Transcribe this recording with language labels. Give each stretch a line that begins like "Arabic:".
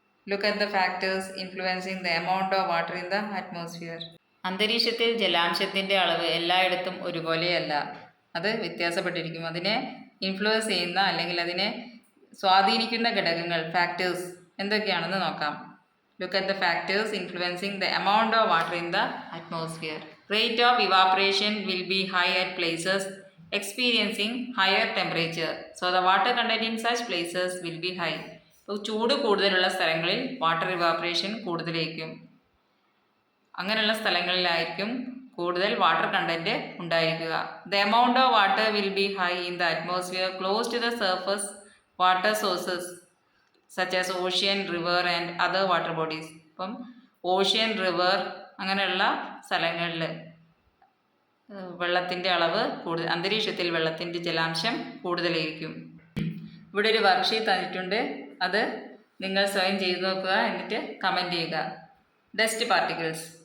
English: Look at the factors influencing the amount of water in the atmosphere.
Malayalam: അന്തരീക്ഷത്തിൽ ജലാംശത്തിൻ്റെ അളവ് എല്ലായിടത്തും ഒരുപോലെയല്ല, അത് വ്യത്യാസപ്പെട്ടിരിക്കും. അതിനെ ഇൻഫ്ലുവൻസ് ചെയ്യുന്ന അല്ലെങ്കിൽ അതിനെ സ്വാധീനിക്കുന്ന ഘടകങ്ങൾ, ഫാക്ടേഴ്സ് എന്തൊക്കെയാണെന്ന് നോക്കാം.
English: Look at the factors influencing the amount of water in the atmosphere. Rate of evaporation will be high at places experiencing higher temperature. So the water content in such places will be high.
Malayalam: ഇപ്പോൾ ചൂട് കൂടുതലുള്ള സ്ഥലങ്ങളിൽ water evaporation കൂടുതലായിരിക്കും. അങ്ങനെയുള്ള സ്ഥലങ്ങളിലായിരിക്കും കൂടുതൽ water content ഉണ്ടായിരിക്കുക.
English: The amount of water will be high in the atmosphere close to the surface water sources such as ocean, river and other water bodies.
Malayalam: അപ്പം ocean, river അങ്ങനെയുള്ള സ്ഥലങ്ങളിൽ വെള്ളത്തിൻ്റെ അളവ് കൂടുതൽ, അന്തരീക്ഷത്തിൽ വെള്ളത്തിൻ്റെ ജലാംശം കൂടുതലായിരിക്കും. ഇവിടെ ഒരു വർക്ക്ഷീറ്റ് തന്നിട്ടുണ്ട്, അത് നിങ്ങൾ സ്വയം ചെയ്തു നോക്കുക, എന്നിട്ട് കമൻറ്റ് ചെയ്യുക. Dust particles.